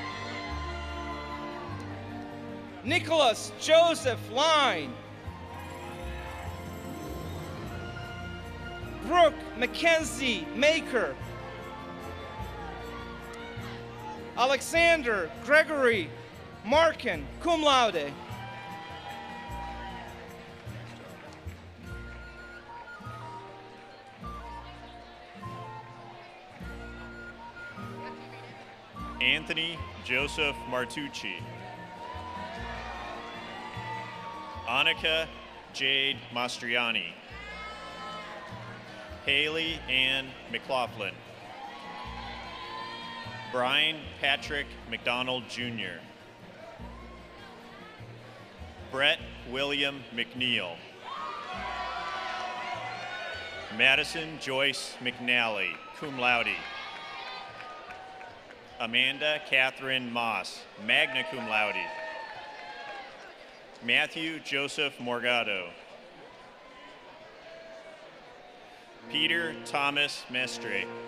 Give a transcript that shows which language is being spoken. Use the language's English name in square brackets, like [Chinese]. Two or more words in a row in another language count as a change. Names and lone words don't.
[English] Nicholas Joseph Line. Brooke Mackenzie Maker. Alexander Gregory Markin, [Latin] cum laude. [English] Anthony Joseph Martucci. Annika Jade Mastriani. Haley Ann McLaughlin. Brian Patrick McDonald Jr. Brett William McNeil. Madison Joyce McNally, [Latin] cum laude. [English] Amanda Catherine Moss, [Latin] magna cum laude. [English] Matthew Joseph Morgado. Peter Thomas Mestre.